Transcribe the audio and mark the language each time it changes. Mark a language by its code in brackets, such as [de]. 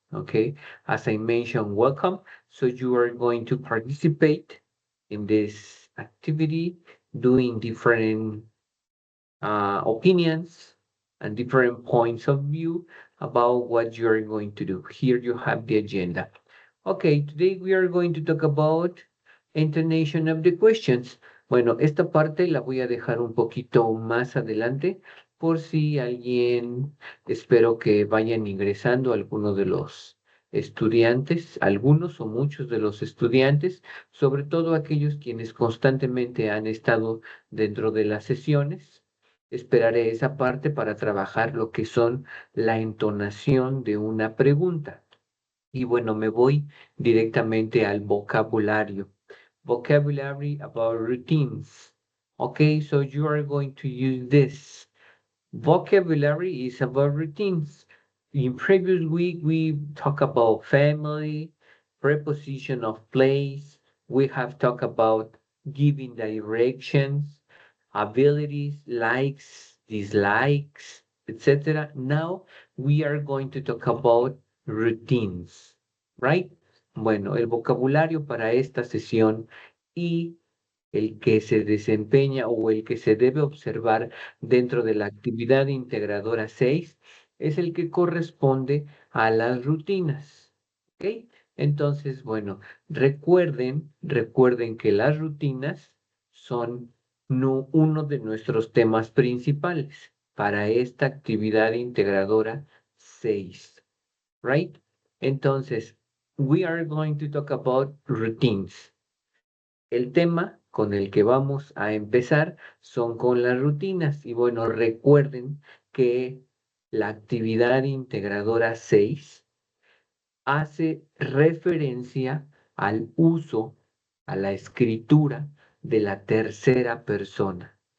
[en] Okay, as I mentioned, welcome. So you are going to participate in this activity, doing different opinions and different points of view about what you're going to do. Here you have the agenda. Okay, today we are going to talk about intonation of the questions. [es] Bueno, esta parte la voy a dejar un poquito más adelante por si alguien, espero que vayan ingresando algunos de los estudiantes, algunos o muchos de los estudiantes, sobre todo aquellos quienes constantemente han estado dentro de las sesiones. Esperaré esa parte para trabajar lo que son la entonación de una pregunta. Y bueno, me voy directamente al vocabulario. [en] Vocabulary about routines. Okay, so you are going to use this. Vocabulary is about routines. In previous week, we talked about family, preposition of place. We have talked about giving directions, abilities, likes, dislikes, etc. Now we are going to talk about routines, right? [es] Bueno, el vocabulario para esta sesión y el que se desempeña o el que se debe observar dentro de la actividad integradora 6 es el que corresponde a las rutinas. ¿Ok? Entonces, bueno, recuerden que las rutinas son uno de nuestros temas principales para esta actividad integradora 6, right? [en] Entonces, we are going to talk about routines. [es] El tema con el que vamos a empezar son con las rutinas. Y bueno, recuerden que la actividad integradora 6 hace referencia al uso, a la escritura de la tercera persona.